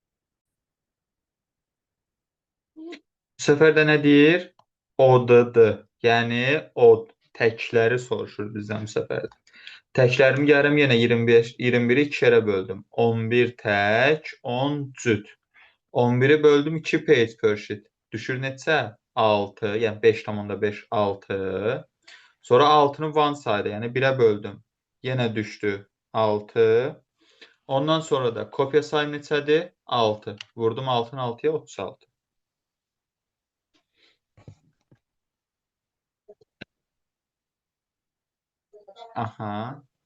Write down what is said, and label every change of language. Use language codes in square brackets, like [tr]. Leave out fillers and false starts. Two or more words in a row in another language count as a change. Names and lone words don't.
[az] Bu səfər də nə deyir? ODD. Yəni o təkləri soruşur bizdən bu səfər. Təklərimi gəlirəm yenə 25, 21-i 2 yerə böldüm. 11 tək, 10 cüt. 11-i böldüm [en] 2 page per sheet. [az] Düşür neçə? 6, yəni 5,5 6. Sonra 6-nı [en] one side, [az] yəni 1-ə böldüm. Yenə düşdü 6. Ondan sonra da kopya sayım neçədir? 6. Vurdum 6-nın 6-ya 36. Aha.